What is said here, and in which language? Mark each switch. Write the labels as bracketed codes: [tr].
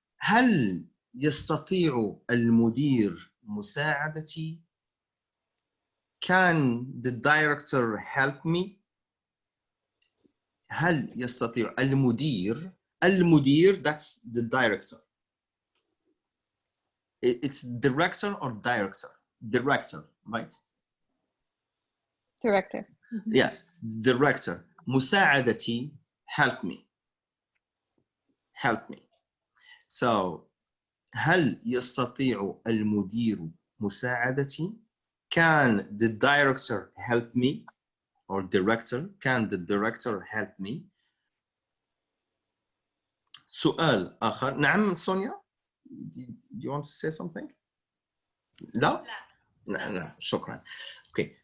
[ar] هل يستطيع المدير مساعدتي? [en] Can the director help me? [ar] هل يستطيع المدير [en] that's the director. It's director or director? Director, right? Director. Yes, director. مساعدتي, help me. Help me. [ar] So هل يستطيع المدير مساعدتي? [en] Can the director help me? Or director, can the director help me? [ar] سؤال آخر. [en] نعم Sonia, do you want to say something? [ar] لا؟ لا شكرا. Okay.